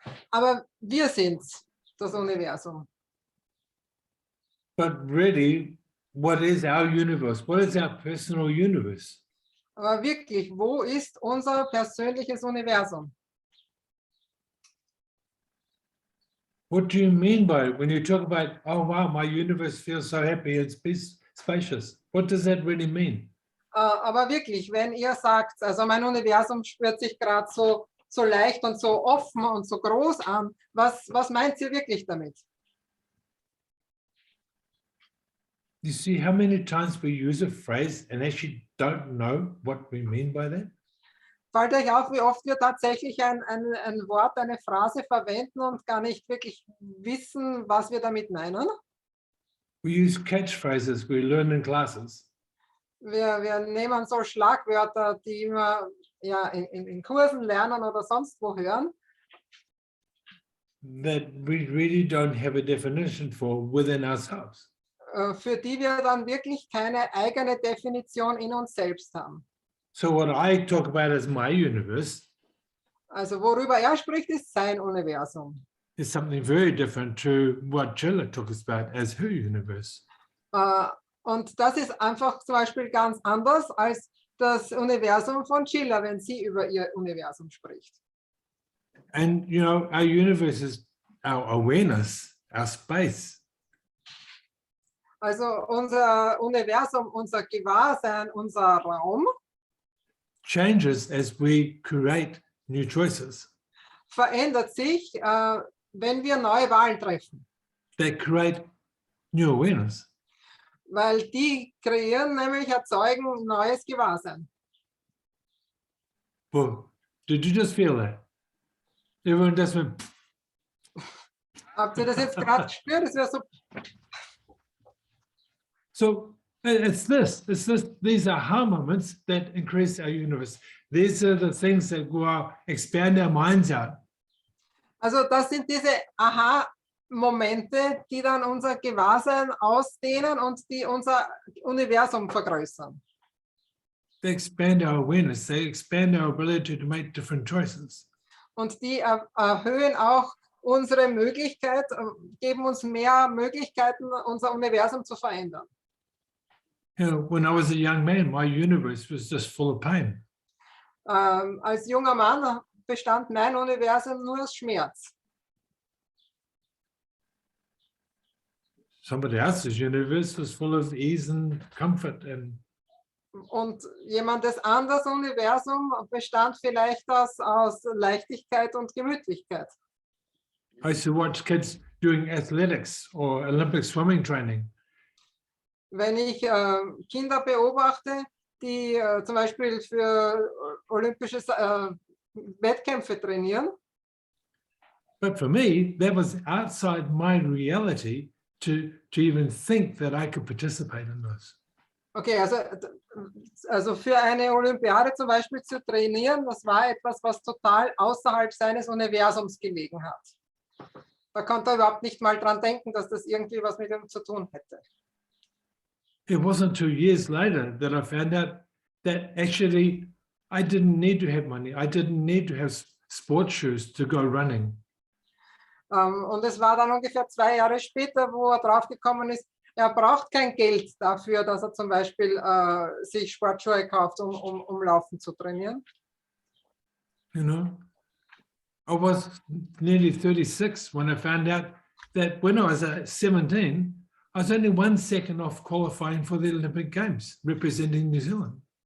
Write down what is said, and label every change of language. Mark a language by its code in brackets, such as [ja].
[de] Aber wir sind das Universum. [en] But really, what is our universe? What is our personal universe? [de] Aber wirklich, wo ist unser persönliches Universum? [en] What do you mean by it when you talk about, oh wow, my universe feels so happy, it's spacious? What does that really mean? [de] Aber wirklich, wenn ihr sagt, also mein Universum spürt sich gerade so leicht und so offen und so groß an, was meint ihr wirklich damit? [en] You see how many times we use a phrase and actually don't know what we mean by that? [de] Fällt euch auf, wie oft wir tatsächlich ein Wort, eine Phrase verwenden und gar nicht wirklich wissen, was wir damit meinen? [en] We use catchphrases we learn in classes. [de] Wir nehmen so Schlagwörter, die wir ja, in Kursen lernen oder sonst wo hören, [en] that we really don't have a definition for within ourselves. [de] für die wir dann wirklich keine eigene Definition in uns selbst haben. [en] So what I talk about as my universe [de] Also worüber er spricht, ist sein Universum. [en] is something very different to what Chilla talks about as her universe. [de] Und das ist einfach zum Beispiel ganz anders als das Universum von Chilla, wenn sie über ihr Universum spricht. [en] And you know, our universe is our awareness, our space. [de] Also unser Universum, unser Gewahrsein, unser Raum [en] Changes as we create new choices. [de] verändert sich, wenn wir neue Wahlen treffen, [en] They create new awareness. [de] weil die kreieren, nämlich erzeugen neues Gewahrsein. [en] Well, did you just feel that? Everyone just went, [de] Habt ihr das jetzt gerade gespürt? Das wäre so. [en] so it's this, these aha moments that increase our universe. These are the things that go out, expand our minds out. [de] Also das sind diese Aha-Momente, die dann unser Gewahrsein ausdehnen und die unser Universum vergrößern. [en] They expand our awareness. They expand our ability to make different choices. [de] Und die erhöhen auch unsere Möglichkeit, geben uns mehr Möglichkeiten, unser Universum zu verändern. [en] You know, when I was a young man, my universe was just full of pain. [de] Als junger Mann bestand mein Universum nur aus Schmerz. [en] Somebody else's universe was full of ease and comfort. And [de] Und jemandes anderes Universum bestand vielleicht aus Leichtigkeit und Gemütlichkeit. [en] I used to watch kids doing athletics or Olympic swimming training. [de] Wenn ich Kinder beobachte, die zum Beispiel für olympische Wettkämpfe trainieren, [en] But for me, that was outside my reality to even think that I could participate in this. [de] okay, also für eine Olympiade zum Beispiel zu trainieren, das war etwas, was total außerhalb seines Universums gelegen hat. Da konnte er überhaupt nicht mal dran denken, dass das irgendwie was mit ihm zu tun hätte. [en] It wasn't 2 years later that I found out that actually I didn't need to have money. I didn't need to have sports shoes to go running. [de] Und es war dann ungefähr 2 Jahre später, wo er draufgekommen ist, er braucht kein Geld dafür, dass er zum Beispiel sich Sportschuhe kauft, um Laufen zu trainieren. [en] You know, I was nearly 36 when I found out that when I was 17, I was only 1 second off qualifying for the Olympic Games, representing New Zealand.